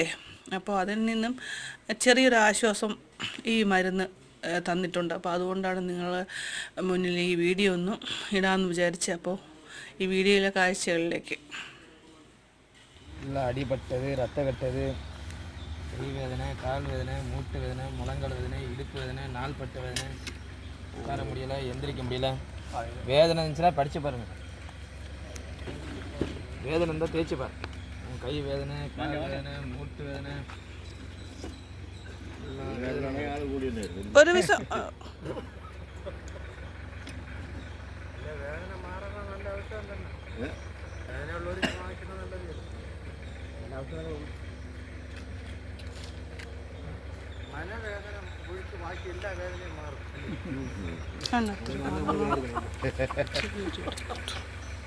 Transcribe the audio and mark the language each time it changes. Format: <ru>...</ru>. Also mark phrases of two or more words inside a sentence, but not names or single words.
<ml>അപ്പോൾ അതിൽ നിന്നും ചെറിയൊരു ആശ്വാസം ഈ മരുന്ന് തന്നിട്ടുണ്ട്. അപ്പോൾ അതുകൊണ്ടാണ് നിങ്ങൾ മുന്നിൽ ഈ വീഡിയോ ഒന്ന് ഇടാമെന്ന് വിചാരിച്ചത്. അപ്പോൾ ഈ വീഡിയോയിലെ കാഴ്ചകളിലേക്ക്. അടിപെട്ടത്, രക്തകെട്ടത്, കൈവേദന, കാൽ വേദന,</ml> <ta>മൂட்டு வேதனை, முழங்கால் வேதனை, இடுப்பு வேதனை, நாள்பட்ட வேதனை, உட்கார முடியல, எந்திரிக்க முடியல. வேதனை இருந்துச்சுன்னா படித்து பாருங்கள். வேதனை இருந்தால் தேய்ச்சி பாருங்க. கை வேதனை, கால் வேதனை, மூட்டு வேதனை,</ta> <ml>ഒരു ദിവസം വേദന മാറാൻ നല്ല അവസ്ഥ തന്നെ. വേദനയുള്ളവർ വാങ്ങിക്കുന്നത് നല്ലത്. മനവേദന ഒഴിച്ച് ബാക്കി എല്ലാ വേദനയും മാറും.</ml>